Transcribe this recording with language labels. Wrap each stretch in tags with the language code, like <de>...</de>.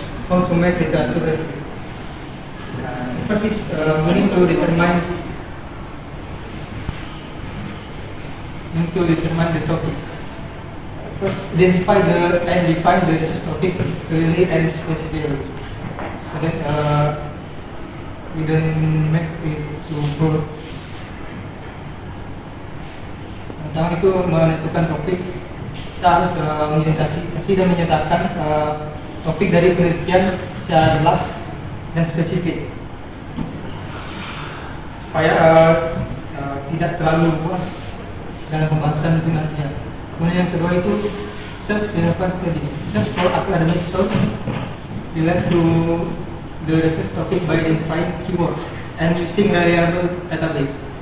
<en>How to make literature review. First is we need to determine the topic. First, identify and define the research topic clearly and specifically, so that we don't make it too broad.</en> <id>Pertama itu menentukan topik. Kita harus mengidentifikasi dan menyatakan topik dari penelitian secara jelas dan spesifik supaya tidak terlalu luas dalam pembahasan itu nantinya. Kemudian yang kedua itu</id> <en>search relevant studies. Search for academic source relate to the research topic by identifying keywords and using reliable database.</en>